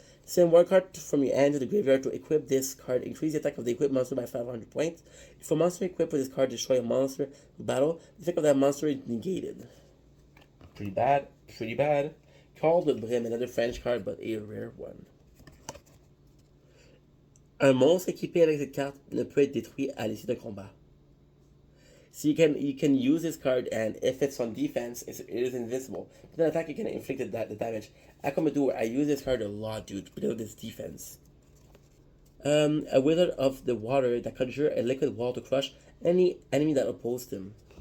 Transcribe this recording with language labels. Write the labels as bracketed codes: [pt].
[en] Send one card from your hand to the graveyard to equip this card. Increase the attack of the equipped monster by 500 points. If a monster equipped with this card destroy a monster in battle, the effect of that monster is negated. Pretty bad. Pretty bad. Called with Brim, another French card, but a rare one. [fr] Un monstre équipé avec cette carte ne peut être détruit à l'issue d'un combat. [en] So you can use this card, and if it's on defense, it is invincible. But then attack, you can inflict the damage. I come to do I use this card a lot, dude, because of this defense. A Wizard of the Water that conjure a liquid wall to crush any enemy that opposed him.